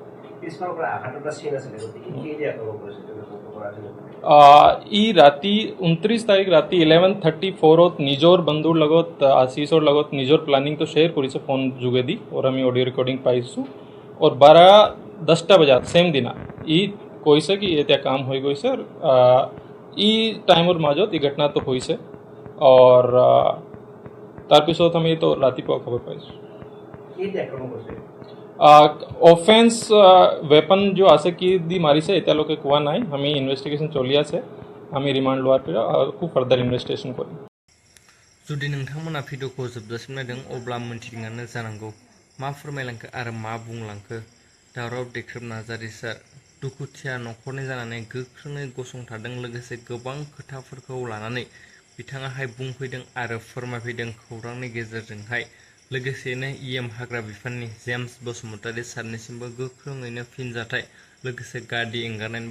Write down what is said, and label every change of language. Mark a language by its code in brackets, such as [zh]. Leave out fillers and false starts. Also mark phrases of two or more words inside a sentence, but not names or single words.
[as] ই ৰাতি 29 তাৰিখ ৰাতি 11:34 নিজৰ বন্ধুৰ লগত আশিষৰ লগত নিজৰ প্লেনিংটো শ্বেয়াৰ কৰিছে ফোন যোগেদি আৰু আমি [en] audio recording [as] পাইছোঁ আৰু 12:10 বজাত ছেম দিনা ই কৈছে কি এতিয়া কাম হৈ গৈছে ই টাইমৰ মাজত এই ঘটনাটো হৈছে আৰু তাৰপিছত আমি তো ৰাতিপুৱা খবৰ পাইছোঁ [en] offence weapon [as] जो আছে কি দি মাৰিছে এতিয়ালৈকে কোৱা নাই আমি ইনভেষ্টিগেশ্যন চলি আছে আমি ৰিমাণ্ড লোৱাৰ পৰা খুব [en] further investigation [as] কৰিম [brx] जुदि नोंथांमोना भिडिअखौ जोबजासिम नायदों अब्ला मोनथिदोंआनो जानांगौ मा फोरमायलांखो आरो मा बुंलांखो दावराव देख्रेब नार्जारी सार दुखुथिया न'खरनि जानानै गोख्रोङै गसंथादों लोगोसे गोबां खोथाफोरखौ लानानै बिथाङाहाय बुंफैदों आरो फोरमायफैदों खौरांनि गेजेरजोंहाय लोगोसेनो इएम हाग्रा बिफाननि जेम्स बसुमतारी सारनिसिमबो गोख्रोङैनो फिनजाथाय लोगोसे गादि एंगारनायनिबो